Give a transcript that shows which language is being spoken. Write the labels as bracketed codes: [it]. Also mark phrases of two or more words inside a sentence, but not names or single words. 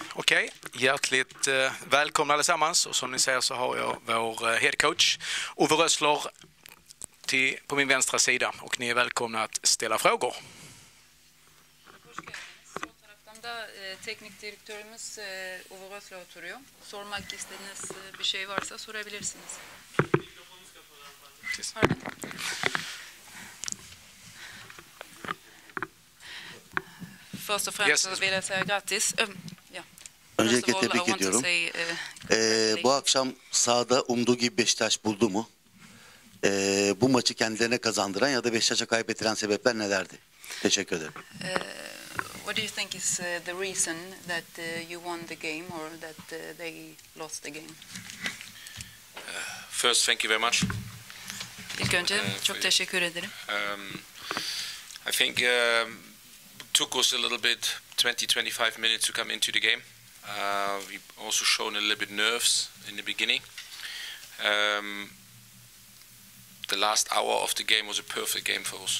[sv] Okej, hjärtligt välkomna allesammans. Och som ni ser så har jag vår headcoach Uwe Rösler på min vänstra sida. Och ni är välkomna att ställa frågor. [tr] Sol taraftan da teknik direktörümüz Uwe Rösler oturuyor. Sormak istediğiniz bir şey varsa sorabilirsiniz. [sv] Först och främst så vill jag säga grattis. [tr] Öncelikle tebrik ediyorum. Bu akşam sahada umduğu gibi Beşiktaş buldu mu? Bu maçı kendilerine kazandıran ya da Beşiktaş'a kaybettiren sebepler nelerdi? Teşekkür ederim. [en] What do you think is the reason that you won the game or that they lost the game? First, thank you very much. [tr] İlk önce çok teşekkür ederim. [en] I think took us a little bit 20-25 minutes to come into the game. We also shown a little bit nerves in the beginning. The last hour of the game was a perfect game for us.